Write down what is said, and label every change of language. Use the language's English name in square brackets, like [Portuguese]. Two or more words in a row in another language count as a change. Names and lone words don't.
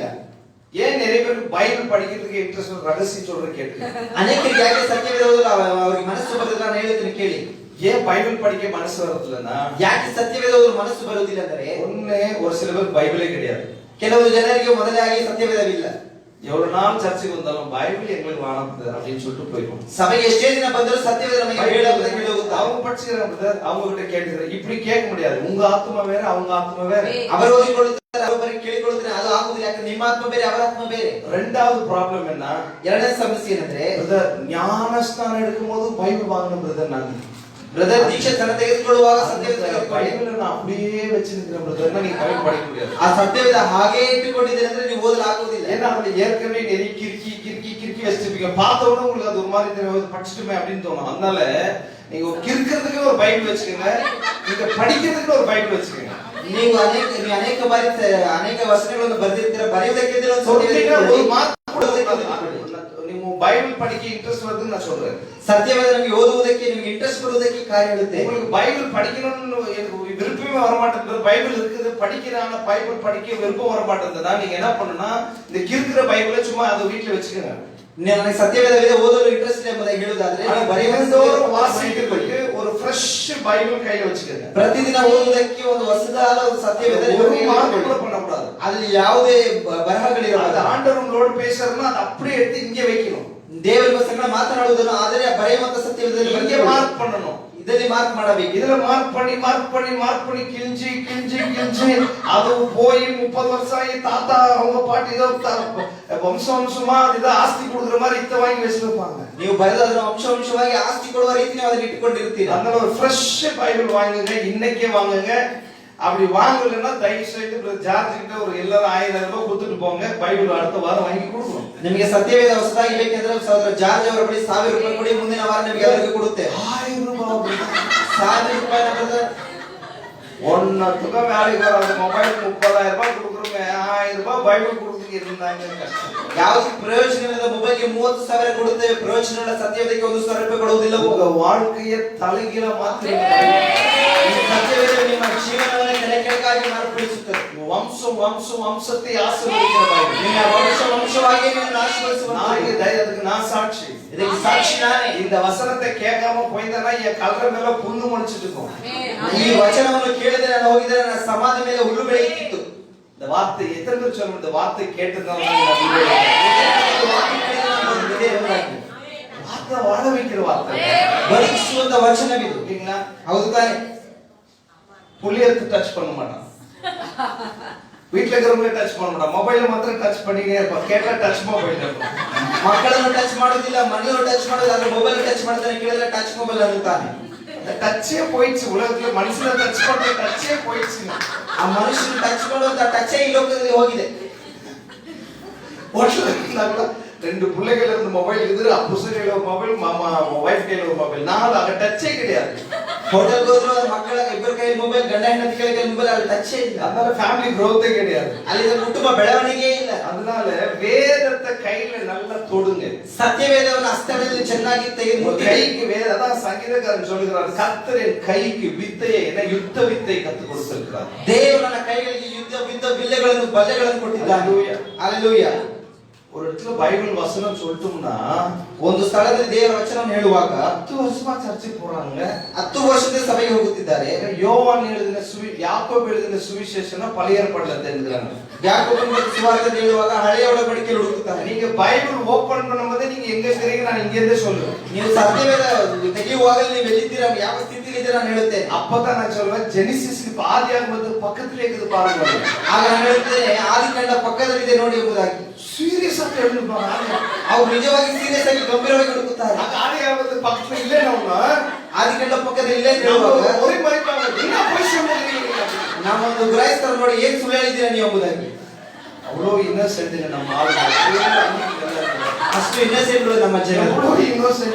[Tamil] ஏன் நிறைய பேருக்கு பைபிள் படிக்கிறதுக்கு இன்ட்ரெஸ்ட் ரகசியம் சொல்ற கேட்டு [Kannada] ಅನೇಕರಿಗೆ ಯಾಕೆ ಸತ್ಯ ವೇದ ಓದಲು ಅವರಿಗೆ ಮನಸ್ಸು ಬರುವುದಿಲ್ಲ? ನಾನು ಹೇಳುತ್ತೇನೆ ಕೇಳಿ. [Tamil] ஏன் பைபிள் படிக்க மனசு வரதுலன்னா, [Kannada] ಯಾಕೆ ಸತ್ಯ ವೇದ ಓದಲು ಮನಸ್ಸು ಬರುವುದಿಲ್ಲ ಅಂದರೆ, [Tamil] ஒண்ணு ஒரு சில பேர் பைபிளே கிடையாது. [Kannada] ಕೆಲವು ಜನರಿಗೆ ಮೊದಲೇ ಆಗಿ ಸತ್ಯ ವೇದವಿಲ್ಲ. [Tamil] எவ்வளவு நாள் சர்ச்சுக்கு வந்தாலும் பைபிள் எங்களுக்கு வானது அப்படின்னு சொல்லிட்டு போயிடும். [Kannada] ಸಭೆಗೆ ಎಷ್ಟೇ ದಿನ ಬಂದರೂ ಸತ್ಯ ವೇದ ನಮಗೆ ಹೇಳೋಗುತ್ತೆ. [Tamil] அவங்க படிச்சுக்கிறாங்க, அவங்க கிட்ட கேட்டுக்கிறாங்க. இப்படி கேட்க முடியாது. உங்க ஆத்மா வேற, அவங்க ஆத்மா வேற. [Kannada] ಅವರು ಓದಿಕೊಳ್ಳುತ್ತಾರೆ, ಅವರಿಗೆ ಕೇಳಿಕೊಳ್ಳುತ್ತಾರೆ, ಅದು ಆಗುವುದಿಲ್ಲ. ಯಾಕಂದ್ರೆ ನಿಮ್ಮ ಆತ್ಮ ಬೇರೆ, ಅವರ ಆತ್ಮ ಬೇರೆ. [Tamil] ரெண்டாவது ப்ராப்ளம் என்ன? [Kannada] ಎರಡನೇ ಸಮಸ್ಯೆ ಏನಂದ್ರೆ, [Tamil] பிரதர் ஞானஸ்நானம் எடுக்கும்போது பைபிள் வாங்கணும் பிரதர். நான் [Kannada] ಬ್ರದರ್ ದೀಕ್ಷೆ ತನ ತೆಗೆದುಕೊಳ್ಳುವಾಗ ಸತ್ಯವೇದ [Tamil] பைபிள் நான் அப்படியே வச்சிருக்கிறேன் பிரதர். நீங்க பைபிள் படிக்க முடியாது. [Kannada] ಆ ಸತ್ಯವೇದ ಹಾಗೆ ಇಟ್ಟುಕೊಂಡಿದ್ದೀರಿ ಅಂದ್ರೆ ನೀವು ಓದಲು ಆಗುವುದಿಲ್ಲ. [Tamil] ஏன்னா அதுல ஏற்கனவே நிறைய கிறுக்கி வச்சிருப்பீங்க. பார்த்தவொடனே உங்களுக்கு அது ஒரு மாதிரி தெரியும், படிச்சுட்டுமே அப்படின்னு தோணும். அதனால நீங்க கிறுக்கிறதுக்கு ஒரு பைபிள் வச்சுக்கோங்க, நீங்க படிக்கிறதுக்கு ஒரு பைபிள் வச்சுக்கோங்க. [Kannada] ನೀವು ಅನೇಕ ಬಾರಿ ಅನೇಕ ವಚನಗಳನ್ನು ಬರೆದಿರ್ತೀರ, ಬರೆಯುವುದಕ್ಕೆ [Tamil] ஒரு [Kannada] ಮಾತು ನೀವು [Tamil] பைபிள் படிக்க இன்ட்ரெஸ்ட் வருதுன்னு நான் சொல்றேன். [Kannada] ಸತ್ಯವೇದ ನಮಗೆ ಓದುವುದಕ್ಕೆ ನಿಮಗೆ ಇಂಟ್ರೆಸ್ಟ್ ಬರುವುದಕ್ಕೆ ಕಾರ್ಯ ಹೇಳುತ್ತೆ. [Tamil] உங்களுக்கு பைபிள் படிக்கணும்னு எனக்கு விருப்பமே வர மாட்டேங்குது. பைபிள் இருக்குது, படிக்கிறாங்க, பைபிள் படிக்க விருப்பம் வர மாட்டேங்குதுன்னா நீங்க என்ன பண்ணுனா, இந்த கிறுக்கிற பைபிளை சும்மா அதை வீட்டுல வச்சுக்கோங்க. [Kannada] ನನಗೆ ಸತ್ಯವೇದವಿದೆ ಓದಲು ಇಂಟ್ರೆಸ್ಟ್ ಇದೆ ಎಂಬುದಾಗಿ ಹೇಳುವುದಾದ್ರೆ [Tamil] தினந்தோறும் வாசிக்கிறதுக்கு ஒரு ஃப்ரெஷ் பைபிள் கையில வச்சுக்கங்க. [Kannada] ಪ್ರತಿದಿನ ಓದುವುದಕ್ಕೆ ಒಂದು ಹೊಸದಾದ ಒಂದು ಸತ್ಯವೇದ [Tamil] ஒரு மார்க் கூட பண்ணக்கூடாது. [Kannada] ಅಲ್ಲಿ ಯಾವುದೇ ಬರಹಗಳಿರಬಾರದು. [Tamil] ஆண்டவர் உங்களோட பேசுறதுன்னா அதை அப்படியே எடுத்து இங்கே வைக்கணும். [Kannada] ದೇವರಿಗೋಸ್ಕರ ಮಾತನಾಡುವುದನ್ನು ಆದರೆ ಬರೆಯುವಂತ ಸತ್ಯವೇದದಲ್ಲಿ [Tamil] இங்கே மார்க் பண்ணணும். [Kannada] ಇದರಲ್ಲಿ ಮಾರ್ಕ್ ಮಾಡಬೇಕು. [Tamil] இதுல மார்க் பண்ணி கிழிஞ்சி அது போய் 30 வருஷம் ஆகி தாத்தா அவங்க பாட்டி ஏதோ வம்சமா இதை ஆஸ்தி கொடுக்குற மாதிரி இத்த வாங்கி வச்சிருப்பாங்க. [Kannada] ನೀವು ಬರೆದಅದನ್ನು ವಂಶವಾಗಿ ಆಸ್ತಿ ಕೊಡುವ ರೀತಿ ನೀವು ಅದನ್ನು ಇಟ್ಟುಕೊಂಡಿರ್ತೀರಿ. [Tamil] அதனால ஒரு ஃப்ரெஷ் பைபிள் வாங்குங்க, இன்னைக்கே வாங்குங்க. அப்படி வாங்கலன்னா தயவு செய்து ஜார்ஜ் கிட்ட ஒரு எல்லாரும் 1000 ரூபாய் கொடுத்துட்டு போங்க, பைபிள் அடுத்த வாரம் வாங்கி கொடுக்கணும். [Kannada] ನಿಮಗೆ ಸತ್ಯವೇದ ಹೊಸದಾಗಿ ಬೇಕೆಂದ್ರೆ ಸಹೋದರ ಜಾರ್ಜ್ ಅವರ ಬಳಿ 1000 ರೂಪಾಯಿ ಕೊಡಿ, ಮುಂದಿನ ವಾರ ನಿಮಗೆ ಅದಕ್ಕೆ ಕೊಡುತ್ತೆ. 1000 ರೂಪಾಯಿ 1000 ರೂಪಾಯಿ ನಮಗೆ [Tamil] ஒன்னத்துக்கு வேலைக்கு வராது. மொபைல் 30,000 ரூபாய் கொடுக்குறோங்க, 1000 ரூபாய் பைபிள் கொடுத்துட்டு இருந்தாங்க. [Kannada] ಯಾವುದು ಪ್ರಯೋಜನವಿಲ್ಲದ ಮೊಬೈಲ್ಗೆ 30,000 ಕೊಡುತ್ತೇವೆ, ಪ್ರಯೋಜನವಿಲ್ಲ ಸತ್ಯವೇದಕ್ಕೆ 1,000 ರೂಪಾಯಿ ಕೊಡುವುದಿಲ್ಲ. [Tamil] உங்க வாழ்க்கையை தலைகீழ மாற்றி [Kannada] ಸತ್ಯವೇದ ನಿಮ್ಮ ಜೀವನವನ್ನು ತಲೆಕೆಳಗಾಗಿ ಮಾರ್ಪಡಿಸುತ್ತದೆ. [Tamil] வம்சத்தை ஆசீர்வதிக்கிற பைபிள். [Kannada] ನಿಮ್ಮ ವಂಶವಾಗಿ ನಿಮ್ಮನ್ನು ಆಶೀರ್ವದಿಸುವ [Tamil] அதுக்கு நான் சாட்சி. [Kannada] ಇದಕ್ಕೆ ಸಾಕ್ಷಿ ನಾನೇ. [Tamil] இந்த வசனத்தை கேட்காம போய்தானா என் கல்ற மேல புண்ணு முளைச்சிட்டு இருக்கும். [Kannada] ಈ ವಚನವನ್ನು ಕೇಳಿದ್ರೆ ನಾನು ಹೋಗಿದ್ರೆ ನನ್ನ ಸಮಾಧಿ ಮೇಲೆ ಹುಲ್ಲು ಬೆಳೆಯುತ್ತಿತ್ತು. [Tamil] இந்த வார்த்தை எத்தனை பேர் சொல்லுங்க, இந்த வார்த்தை கேட்டதால வார்த்தை வாழ வைக்கிற வார்த்தை, [Kannada] ಬದುಕಿಸುವಂತ ವಚನವಿದು. [Tamil] இல்லைங்களா? [Kannada] ಹೌದು ತಾನೆ? [Tamil] புள்ளி எடுத்து டச் பண்ண மாட்டான், வீட்டுல இருக்கிறவங்களே டச் பண்ண மாட்டான், மொபைல மாத்திரம் டச் பண்ணிட்டே இருப்பான். கேட்டா [English] touch mobile [Tamil] இருக்கும். [Kannada] ಮಕ್ಕಳನ್ನು ಟಚ್ ಮಾಡುವುದಿಲ್ಲ, ಮನೆಯವರು ಟಚ್ ಮಾಡೋದು, ಆದ್ರೆ ಮೊಬೈಲ್ ಟಚ್ ಮಾಡ್ತಾನೆ, ಕೇಳಿದ್ರೆ [English] touch mobile [Kannada] ಅನ್ನುತ್ತಾನೆ. [Tamil] டச்சே போயிடுச்சு உலகத்துல, மனுஷನ டச் பண்ற டச்சே போயிடுச்சு. [Kannada] ಆ ಮನುಷ್ಯನ ಟಚ್ ಮಾಡುವಂತ ಟಚೇ ಈ ಲೋಕದಲ್ಲಿ ಹೋಗಿದೆ. [Tamil] ரெண்டு பிள்ளைகள் இருந்து மொபைல் இருக்குது, புருஷ கையில ஒரு மொபைல், மாமா வைஃப் கையில ஒரு மொபைல், நாலு அங்க டச்சே கிடையாது. [Kannada] ಹೋಟೆಲ್ ಹೋದ್ರು ಮಕ್ಕಳ ಇಬ್ಬರ ಕೈಯಲ್ಲಿ ಮೊಬೈಲ್, ಗಂಡ ಹೆಂಡತಿ ಕೈಯಲ್ಲಿ ಮೊಬೈಲ್, ಅಲ್ಲಿ ಟಚೇ ಇಲ್ಲ. [Tamil] அதனால [English] family growth [Tamil] கிடையாது, [Kannada] ಅಲ್ಲಿ ಕುಟುಂಬ ಬೆಳವಣಿಗೆ ಇಲ್ಲ. [Tamil] அதனால வேதத்தை கையில நல்லா தொடுங்க. [Kannada] ಸತ್ಯವೇದವನ್ನು ಹಸ್ತದಲ್ಲಿ ಚೆನ್ನಾಗಿ ತೆಗೆದು [Tamil] கைக்கு அதான் சங்கீதக்காரன் சொல்லுகிறார், கர்த்தர் என் கைக்கு வித்தையை, என்ன யுத்த வித்தை கற்றுக் கொடுத்திருக்கிறார். [Kannada] ದೇವರು ನನ್ನ ಕೈಗಳಿಗೆ ಯುದ್ಧ ಬಿಲ್ಲೆಗಳನ್ನು ಬಲ್ಲೆಗಳನ್ನು ಕೊಟ್ಟಿದ್ದಾನೆ. ಹalleluya. [Tamil] ஒரு இடத்துல பைபிள் வசனம் சொல்லிட்டோம்னா, [Kannada] ಒಂದು ಸ್ಥಳದಲ್ಲಿ ದೇವರ ವಚನವನ್ನು ಹೇಳುವಾಗ [Tamil] 10 வருஷமா சர்ச்சுக்கு போறாங்க, [Kannada] 10 ವರ್ಷದಿಂದ ಸಭೆಗೆ ಹೋಗುತ್ತಿದ್ದಾರೆ. [Tamil] யோவான் எழுதின யாக்கோபு எழுதின சுவிசேஷம்னா பழைய ஏற்பாடுல தெரிஞ்சுக்கிறாங்க. [Kannada] ಯಾಕೋಬನ ಸುವಾರ್ತೆ ಹೇಳುವಾಗ ಹಳೆಯ ಒಡಂಬಡಿಕೆಯಲ್ಲಿ ಹುಡುಕುತ್ತಾರೆ. [Tamil] நீங்க பைபிள் ஓபன் பண்ணும்போது நீங்க எங்க இருக்கீங்க, நான் இங்க இருந்தே சொல்லுவேன். [Kannada] ನೀವು ಸತ್ಯವೇದ ತೆಗೆಯುವಾಗ ನೀವು ಎಲ್ಲಿದ್ದೀರಾ, ಯಾವ ಸ್ಥಿತಿಯಲ್ಲಿ ಇದ್ದೀರಾ ನಾನು ಹೇಳುತ್ತೇನೆ. [Tamil] அப்பதான் நான் சொல்லுவேன், ஜெனிசிஸ்க்கு ஆதியாகமத்துக்கு பக்கத்துல இருக்குது பாருங்க. [Kannada] ಆಗ ನಾನು ಹೇಳುತ್ತೇನೆ, ಆದಿಕಾಂಡ ಪಕ್ಕದಲ್ಲಿದೆ ನೋಡಿ ಎಂಬುದಾಗಿ. [Tamil] சீரியஸா எழுதுவாங்க, [Kannada] ಅವರು ನಿಜವಾಗಿ ಸೀರಿಯಸ್ ಆಗಿ ಗಂಭೀರವಾಗಿ ಹುಡುಕುತ್ತಾರೆ. [Tamil] ஆதியாகமத்துக்கு பக்கத்துல இல்லைன்னா [Kannada] ಆದಿಕಾಂಡ ಪಕ್ಕದಲ್ಲಿ ಇಲ್ಲೇ ಹೇಳುವಾಗ [Tamil] ஒரே மறைப்பாங்க, என்ன போய் சொல்றீங்க, [Kannada] ನಾವೊಂದು ಗ್ರಹಿಸ್ತಾರೆ ನೋಡಿ ಏನ್ ಸುಳ್ಳು ಹೇಳಿದ್ದೀರಾ ನೀವು ಎಂಬುದಾಗಿ. [Tamil] அவ்வளோ இன்னசென்ட் நம்ம ஆளுங்க, [Kannada] ಅಷ್ಟು ಇನ್ನಸೆಂಟ್ ನಮ್ಮ ಜನ, [Tamil] அவ்வளோ இன்னசென்ட்.